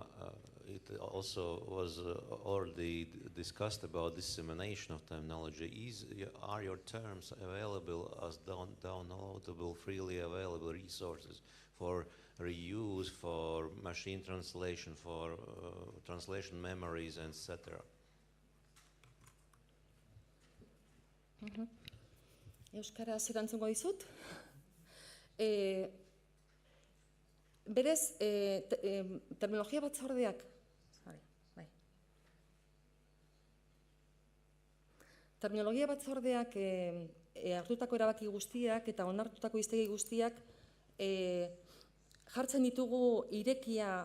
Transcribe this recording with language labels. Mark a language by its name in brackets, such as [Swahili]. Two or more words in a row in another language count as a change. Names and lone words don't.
[English] It also was already discussed about dissemination of terminology. Are your terms available as downloadable, freely available resources for reuse, for machine translation, for translation memories, etc.? [Basque] Euskaraz erantzungo dizut. Berez, terminologia batzordeak, terminologia batzordeak hartutako erabaki guztiak eta onartutako hiztegi guztiak jartzen ditugu irekia.